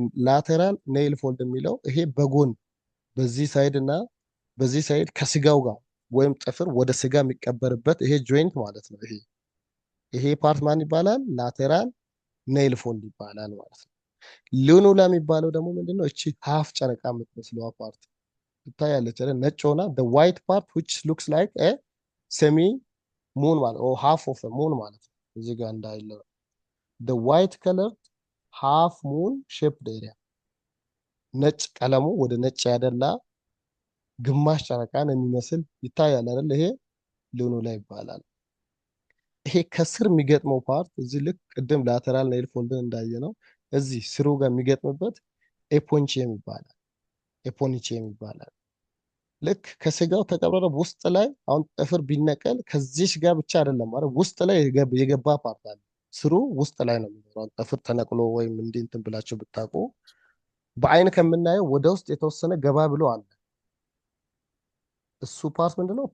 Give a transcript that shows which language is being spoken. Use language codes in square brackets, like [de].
[am] ላቴራል ኔይል ፎልድ የሚለው ይሄ በጎን በዚህ ሳይድ እና በዚህ ሳይድ ከስጋው ጋር ወይም ጥፍር ወደ ስጋ የሚቀበርበት ይሄ ጆይንት ማለት ነው። ይሄ ፓርት ማን ይባላል? ላቴራል ኔይል ፎልድ ይባላል ማለት ነው። ሉኑላ የሚባለው ደግሞ ምንድነው? እቺ ሃፍ ጨረቃ የምትመስለዋ ፓርት ትታያለች አይደል? ነጭ ሆና [en] the white part which looks like a semi moon [am] ማለት [en] or half of a moon [am] ማለት ነው። እዚህ ጋር እንዳይለው [en] the white colored half moon shaped area፣ [am] ነጭ ቀለሙ ወደ ነጭ ያደላ ግማሽ ጨረቃን የሚመስል ይታያል አይደል? ይሄ ሉኑላ ይባላል። ይሄ ከስር የሚገጥመው ፓርት እዚህ ልክ ቅድም ላተራል ኔይል ፎልድን እንዳየ ነው፣ እዚህ ስሩ ጋር የሚገጥምበት ኤፖንቺየም ይባላል። ኤፖኒቺየም ይባላል። ልክ ከስጋው ተቀብረረ ውስጥ ላይ አሁን ጥፍር ቢነቀል ከዚህ ጋር ብቻ አይደለም ማለት ውስጥ ላይ የገባ ፓርት አለ። ስሩ ውስጥ ላይ ነው የሚኖረው። ጥፍር ተነቅሎ ወይም እንዲህ እንትን ብላችሁ ብታውቁ በአይን ከምናየው ወደ ውስጥ የተወሰነ ገባ ብሎ አለ። እሱ ፓርት ምንድነው?